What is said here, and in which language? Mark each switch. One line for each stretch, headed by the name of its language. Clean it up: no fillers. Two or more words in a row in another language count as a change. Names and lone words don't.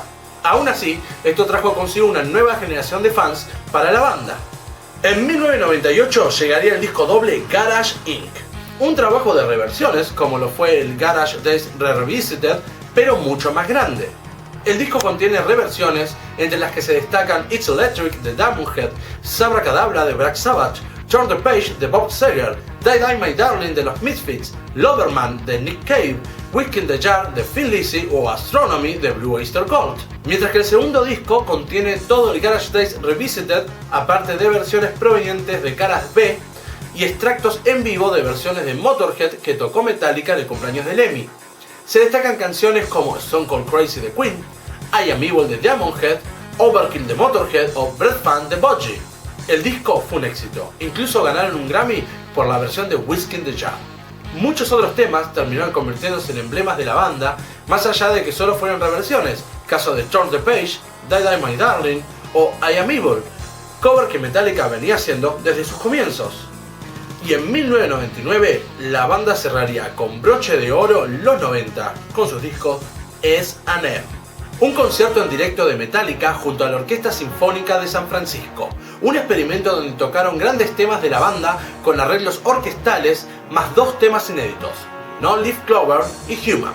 Spanish: Aún así, esto trajo consigo una nueva generación de fans para la banda. En 1998 llegaría el disco doble Garage Inc., un trabajo de reversiones como lo fue el Garage Days Revisited, pero mucho más grande. El disco contiene reversiones entre las que se destacan It's Electric de Diamond Head, Sabracadabra de Black Sabbath, Turn the Page de Bob Seger, Die Die My Darling de los Misfits, Loverman de Nick Cave, Whiskey in the Jar de Thin Lizzy o Astronomy de Blue Oyster Cult. Mientras que el segundo disco contiene todo el Garage Days Revisited, aparte de versiones provenientes de caras B y extractos en vivo de versiones de Motorhead que tocó Metallica en el cumpleaños de Lemmy. Se destacan canciones como Stone Cold Crazy de Queen, I Am Evil de Diamond Head, Overkill de Motorhead o Breath Fan de Budgie. El disco fue un éxito, incluso ganaron un Grammy por la versión de Whiskey in the Jar. Muchos otros temas terminaron convirtiéndose en emblemas de la banda, más allá de que solo fueran reversiones, caso de Turn the Page, Die Die My Darling o I Am Evil, cover que Metallica venía haciendo desde sus comienzos. Y en 1999 la banda cerraría con broche de oro los 90 con sus discos S&M. Un concierto en directo de Metallica junto a la Orquesta Sinfónica de San Francisco, un experimento donde tocaron grandes temas de la banda con arreglos orquestales más 2 temas inéditos, No Leaf Clover y Human.